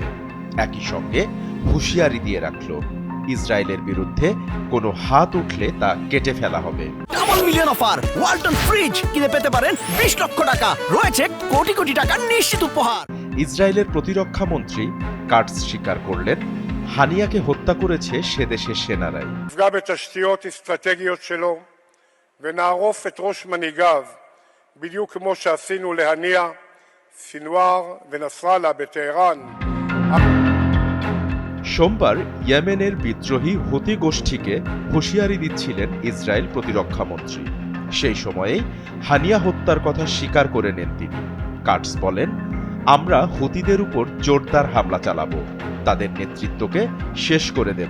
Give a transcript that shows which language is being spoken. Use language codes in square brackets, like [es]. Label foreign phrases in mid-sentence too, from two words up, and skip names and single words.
[bn] একই সঙ্গে হুঁশিয়ারি দিয়ে রাখল, ইসরায়েলের বিরুদ্ধে কোনো হাত উঠলে তা কেটে ফেলা হবে। [en] double million offer [bn] ওয়ালটন ফ্রিজ কিনে পেতে পারেন 20 লক্ষ টাকা, রয়েছে কোটি কোটি টাকার নিশ্চিত উপহার। ইসরায়েলের প্রতিরক্ষা মন্ত্রী কাটস স্বীকার করলেন, হানিয়াকে হত্যা করেছে সে দেশের সেনারাই। [he] נפגע בתשתיות אסטרטגיות שלו ונערוף את ראש מנהיגיו בדיוק כמו שעשינו להנייה, סינואר ונסראללה בטהרן। [bn] সোমবার ইয়েমেনের বিদ্রোহী হুতি গোষ্ঠীকে হুঁশিয়ারি দিচ্ছিলেন ইসরায়েল প্রতিরক্ষা মন্ত্রী। সেই সময়েই হানিয়া হত্যার কথা স্বীকার করে নেন তিনি। কাটস বলেন, আমরা হুতিদের উপর জোরদার হামলা চালাবো, তাদের নেতৃত্বকে শেষ করে দেব।